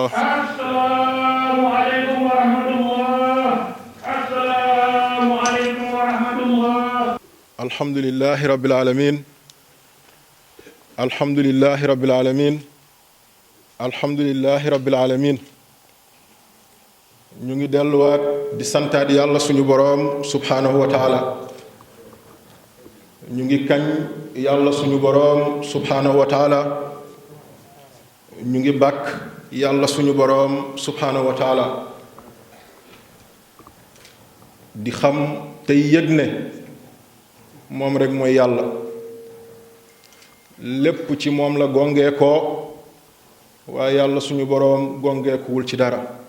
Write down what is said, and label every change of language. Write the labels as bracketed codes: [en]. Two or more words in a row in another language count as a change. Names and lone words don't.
[ar] السلام عليكم ورحمة الله السلام عليكم ورحمة الله الحمد لله رب العالمين الحمد لله رب العالمين الحمد لله رب العالمين [wo] ñu ngi delluwaat di santaat yàlla suñu boroom [ar] سبحانه وتعالى [wo] ñu ngi kañ yàlla suñu boroom [ar] سبحانه وتعالى [wo] ñu ngi bàkk yàlla suñu boroom [ar] سبحانه وتعالى [wo] di xam tey yëg ne moom rek mooy yàlla lépp ci moom la gongee ko waaye yàlla suñu boroom gongeekuwul ci dara